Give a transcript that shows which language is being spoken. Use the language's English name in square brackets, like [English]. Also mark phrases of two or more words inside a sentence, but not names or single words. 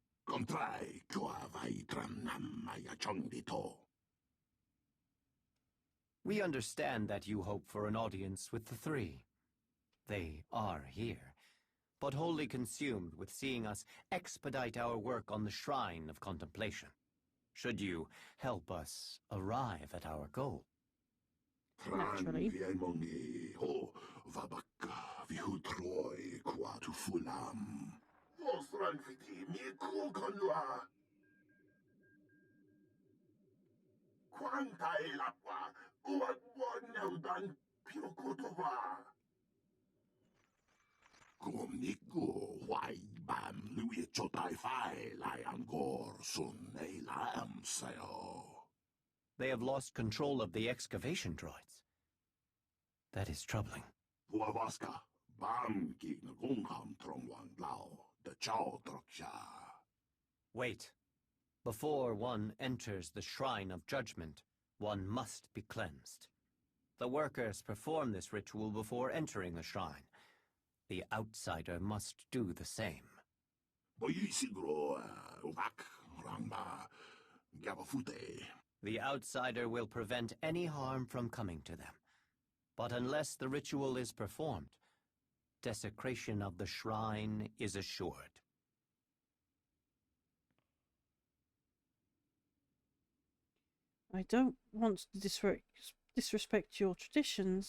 [English] Kontrai kua vai tranam maya chongdito. We understand that you hope for an audience with the three. They are here, but wholly consumed with seeing us expedite our work on the Shrine of Contemplation. Should you help us arrive at our goal? Naturally. Viemongi ho vabaka vihutroi qua tu fulam. Vostran fiti mi kukonwa. Quanta e l'acqua uagwoneudan pirokotova. Komniku wai bam lui chotai fai lai angor sun e lam seo. They have lost control of the excavation droids. That is troubling. Puavaska bam ki ngungam trongwang lao the chow troksha. Wait. Before one enters the Shrine of Judgment, one must be cleansed. The workers perform this ritual before entering the shrine. The outsider must do the same. Boyisigro uvak rangba gabafute. The outsider will prevent any harm from coming to them. But unless the ritual is performed, desecration of the shrine is assured. I don't want to disrespect your traditions.